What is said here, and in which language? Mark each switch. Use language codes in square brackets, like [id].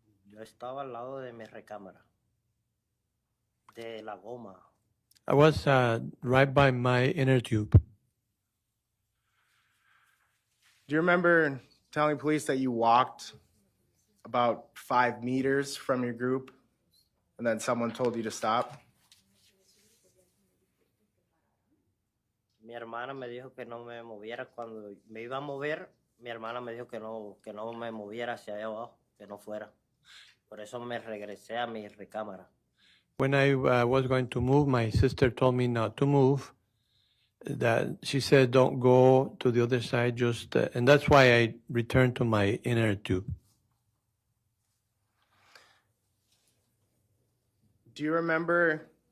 [es] Yo estaba al lado de mi recámara, de la goma. [en] I was right by my inner tube. Do you remember telling police that you walked about 5 meters from your group and then someone told you to stop? [es] Mi hermana me dijo que no me moviera. Cuando me iba a mover, mi hermana me dijo que no me moviera hacia allá abajo, que no fuera. Por eso me regresé a mi recámara. [en] When I was going to move, my sister told me not to move. That she said, "Don't go to the other side." Just and that's why I returned to my inner tube. Do you remember?